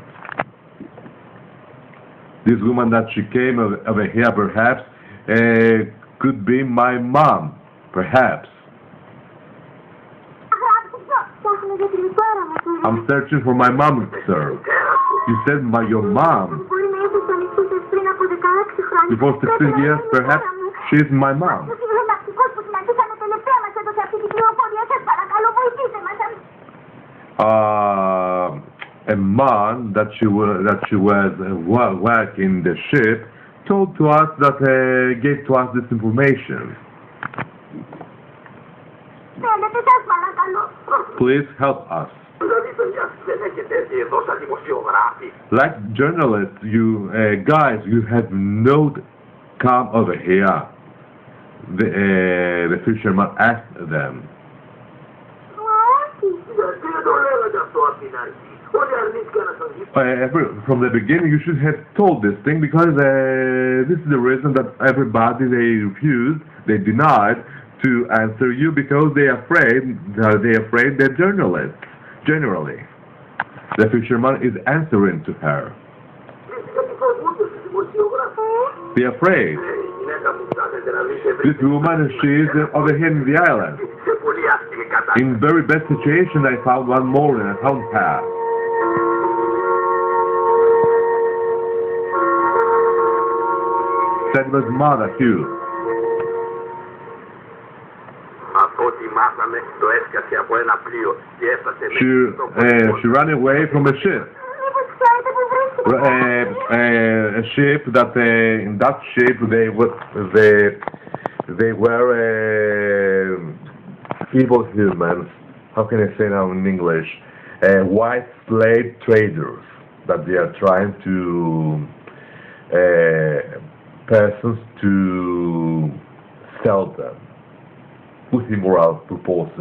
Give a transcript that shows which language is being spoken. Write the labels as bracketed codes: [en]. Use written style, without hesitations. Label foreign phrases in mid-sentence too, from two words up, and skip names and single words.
[en] This woman that she came over here, perhaps, could be my mom, perhaps. I'm searching for my mom, sir. You said your mom. [el] Μπορεί να ήρθε στο νησί σας πριν από 16 χρόνια. [en] Before 16 years, perhaps, she's my mom. [el] Ο συναλλακτικός που συναντήσαμε τελευταία μας έδωσε αυτή την πληροφορία. Σας παρακαλώ, βοηθήστε μας. [en] A man that she was working the ship told to us that gave to us this information. [el] Θέλετε, σας παρακαλώ. [en] Please help us. [el] Δηλαδή, παιδιά, δεν έχετε έρθει εδώ σαν δημοσιογράφοι. [en] Like journalists, you guys, you have not come over here. The fisherman asked them. [el] Όχι. Γιατί δεν το λέγατε αυτό από την αρχή. Όλοι αρνήθηκαν να σας δει. [en] From the beginning, you should have told this thing because this is the reason that everybody they refused, they denied to answer you because they're afraid they're journalists. Generally, the fisherman is answering to her. [el] Γιατί φοβούνται στους δημοσιογράφους. [en] They're afraid. [el] Η γυναίκα που ψάχνετε να βρείτε [en] This woman, she is over here in the island. [el] σε πολύ άσχημη κατάσταση. [en] In very bad situation, I found one morning. I found her. That was mother, Hugh. [el] Από ό,τι μάθαμε, το έσκασε από ένα πλοίο και έφτασε [en] She ran away from a ship. [el] Μήπως ξέρετε που βρίσκεται. [en] A ship that in that ship they were evil humans. How can I say now in English? White slave traders that they are trying to persons to sell them with immoral purposes.